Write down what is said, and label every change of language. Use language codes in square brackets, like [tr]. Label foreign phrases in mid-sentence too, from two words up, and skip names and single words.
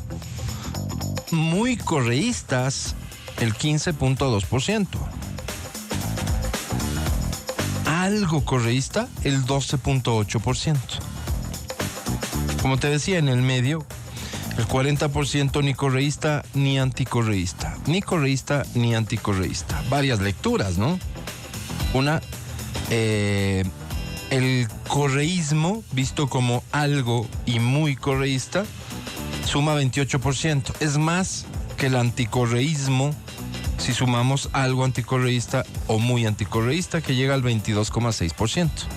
[es] Muy correístas, el 15.2%. Algo correísta, el 12.8%. Como te decía, en el medio, el 40% ni correísta ni anticorreísta. Ni correísta ni anticorreísta. Varias lecturas, ¿no? Una, el correísmo, visto como algo y muy correísta, suma 28%. Es más que el anticorreísmo si sumamos algo anticorreísta o muy anticorreísta, que llega al 22,6%.